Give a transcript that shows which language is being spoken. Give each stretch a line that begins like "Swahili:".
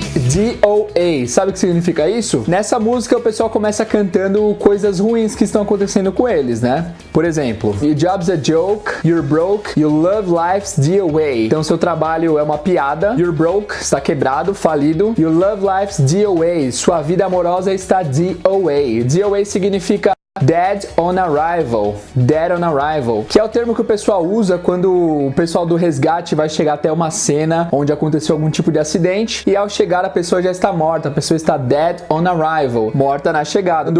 Portuguese: DOA, sabe o que significa isso? Nessa música o pessoal começa cantando coisas ruins que estão acontecendo com eles, né? Por exemplo,
English: your job's a joke, you're broke, you love life's DOA.
Portuguese: Então seu trabalho é uma piada,
English: you're broke,
Portuguese: está quebrado, falido,
English: you love life's DOA,
Portuguese: sua vida amorosa está DOA. DOA significa Dead on Arrival, Dead on Arrival, que é o termo que o pessoal usa quando o pessoal do resgate vai chegar até uma cena onde aconteceu algum tipo de acidente e ao chegar a pessoa já está morta, a pessoa está Dead on Arrival, morta na chegada.